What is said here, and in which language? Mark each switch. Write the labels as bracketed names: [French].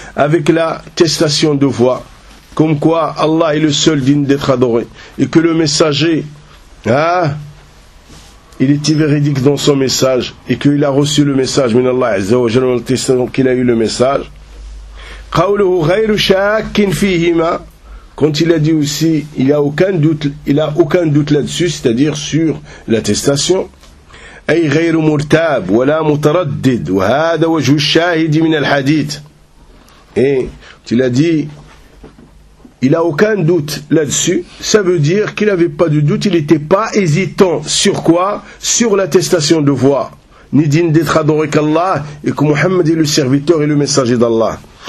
[French] Avec l'attestation de foi, comme quoi Allah est le seul digne d'être adoré, et que le messager, hein, il était véridique dans son message, et qu'il a reçu le message, [Arabic] min Allah azza wa jalla, [French] l'attestation qu'il a eu le message. [Arabic] قوله غير شاك فيهما. [French] Quand il a dit aussi, il a aucun doute, il a aucun doute là-dessus, c'est-à-dire sur l'attestation. [Arabic] أي غير مرتاب ولا متردد وهذا وجه الشاهد من الحديث. [French] Et il a dit, il a aucun doute là-dessus. Ça veut dire qu'il n'avait pas de doute, il n'était pas hésitant sur quoi? Sur l'attestation de voix. Ni digne d'être adoré qu'Allah et que Muhammad est le serviteur et le messager d'Allah.